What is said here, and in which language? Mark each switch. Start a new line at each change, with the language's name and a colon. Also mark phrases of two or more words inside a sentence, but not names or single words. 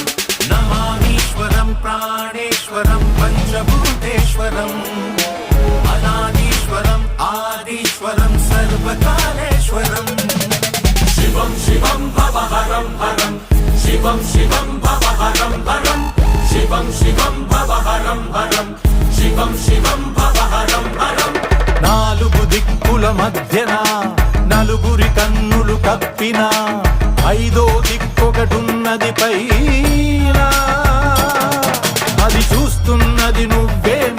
Sanskrit: नमामीश्वरं प्राणेश्वरं पंचभूतेश्वरं अनादीश्वरं आदीश्वरं सर्वकालेश्वरं शिवं शिवं भवहरं हरं शिवं शिवं भवहरं हरं शिवं शिवं भवहरं हरं शिवं शिवं भवहरं हरं
Telugu: నాలుగు దిక్కుల మధ్యన నలుగురి కన్నులు కప్పిన ఐదో దిక్కొకటున్నది పైన అది చూస్తున్నది నువ్వే